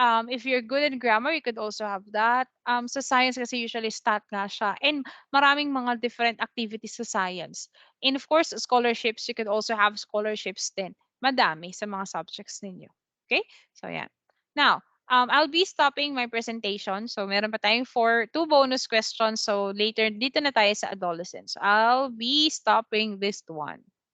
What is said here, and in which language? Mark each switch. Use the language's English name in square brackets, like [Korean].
[English] If you're good in grammar, you could also have that. [Filipino] Sa science kasi usually stat nga siya. And maraming mga different activities sa science. [English] And of course, scholarships, you could also have scholarships din. [Filipino] Madami sa mga subjects ninyo. Okay? So, yan. [English] Now, I'll be stopping my presentation. So, [Filipino] meron pa tayong [English] two bonus questions. So, later, [Filipino] dito na tayo sa [English] adolescence. I'll be stopping this one.